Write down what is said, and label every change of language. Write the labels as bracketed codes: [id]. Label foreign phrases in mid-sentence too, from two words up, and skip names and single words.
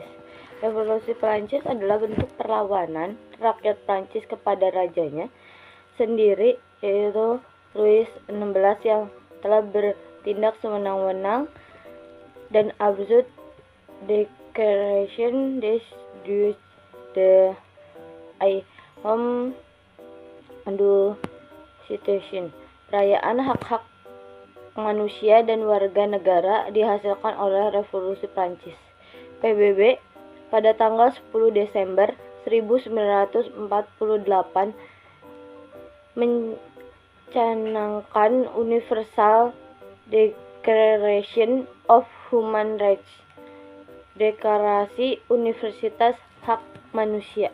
[id] Revolusi Prancis adalah bentuk perlawanan rakyat Prancis kepada rajanya sendiri, yaitu Louis XVI yang telah bertindak sewenang-wenang dan absurd Declaration des droits de l'homme and citoyen. Perayaan hak-hak manusia dan warga negara dihasilkan oleh Revolusi Prancis. PBB pada tanggal 10 Desember 1948 mencanangkan Universal Declaration of Human Rights, Deklarasi Universitas Hak Manusia.